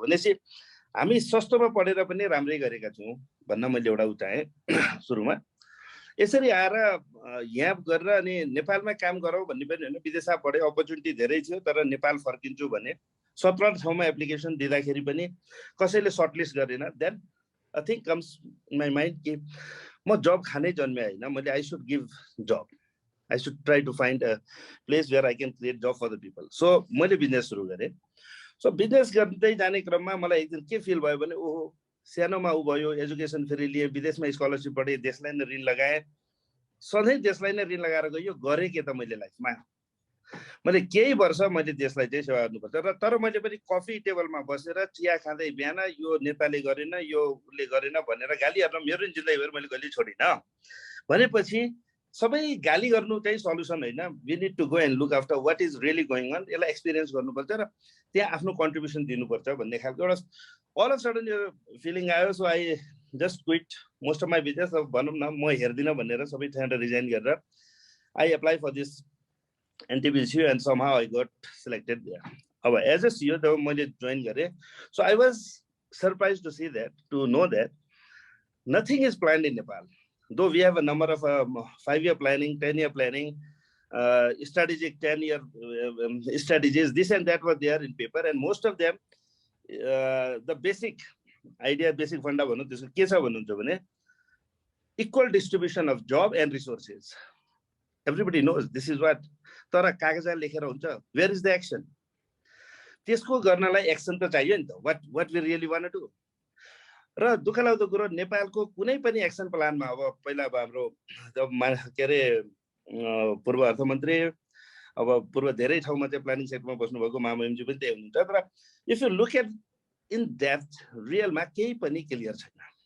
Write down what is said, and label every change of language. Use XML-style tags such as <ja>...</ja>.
<ne>भनेपछि हामी सस्तोमा पढेर पनि राम्रै गरेका छौँ भन्न मैले एउटा उठाएँ सुरुमा। यसरी आएर यहाँ गरेर अनि नेपालमा काम गरौँ भन्ने पनि होइन, विदेशमा पढे अपर्च्युनिटी धेरै थियो तर नेपाल फर्किन्छु भने 17 ठाउँमा एप्लिकेसन दिँदाखेरि पनि कसैले सर्टलिस्ट गरेन।</ne> <en>then I think comes in my mind</en> <ne>कि म जब खानै जन्मे होइन, मैले</ne> <en>I should give job, I should try to find a place where I can create job for the people.</en> <ne>So मैले बिजनेस सुरु गरेँ। सो बिजनेस गर्दै जाने क्रममा मलाई एक दिन के फिल भयो भने ओहो सानोमा उ भयो, एजुकेसन फेरि लिए, विदेशमा स्कलरसिप पढेँ, देशलाई नै ऋण लगाएँ, सधैँ देशलाई नै ऋण लगाएर गयो। गरेँ के त मैले लाइफमा मैले केही वर्ष मैले देशलाई चाहिँ सेवा गर्नुपर्छ र तर मैले पनि कफी टेबलमा बसेर चिया खाँदै बिहान यो नेताले गरेन यो उसले गरेन भनेर गाली गर्न मेरो जिन्दगीभर मैले कहिले छोडिनँ। भनेपछि सबै गाली गर्नु चाहिँ सल्युसन होइन।</ne> <en>we need to go and look after what is really going on,</en> <ne>यसलाई एक्सपिरियन्स गर्नुपर्छ र त्यहाँ आफ्नो कन्ट्रिब्युसन दिनुपर्छ भन्ने खालको एउटा अल अफ सडन यो फिलिङ आयो।</ne> <en>So I just quit most of my business.</en> <ne>भनौँ न म हेर्दिनँ भनेर सबै ठाउँबाट रिजाइन गरेर</ne> <en>I apply for this NTPC and somehow I got selected there.</en> <ne>अब एज अ CEO जब मैले जोइन गरेँ,</ne> <en>so I was surprised to see that, to know that nothing is planned in Nepal. Though we have a number of 5-year planning, 10-year planning, strategic 10-year strategies, this and that were there in paper, and most of them, the basic idea, basic funda</en> <ne>भन्नु त्यसको के छ भन्नुहुन्छ भने</ne> <en>equal distribution of job and resources. Everybody knows this is what,</en> <ne>तर कागजमा लेखेर हुन्छ,</ne> <en>where is the action?</en> <ne>त्यसको गर्नलाई एक्सन त चाहियो नि त,</ne> <en>what we really want to do.</en> <ne>र दुःख लाग्दो कुरो नेपालको कुनै पनि एक्सन प्लानमा अब पहिला अब हाम्रो जब के अरे पूर्व अर्थमन्त्री अब पूर्व धेरै ठाउँमा चाहिँ प्लानिङ सेक्टरमा बस्नुभएको महामहिमजी पनि त्यही हुनुहुन्छ, तर</ne> <en>if you look at in depth</en> <ne>रियलमा केही पनि क्लियर छैन।</ne>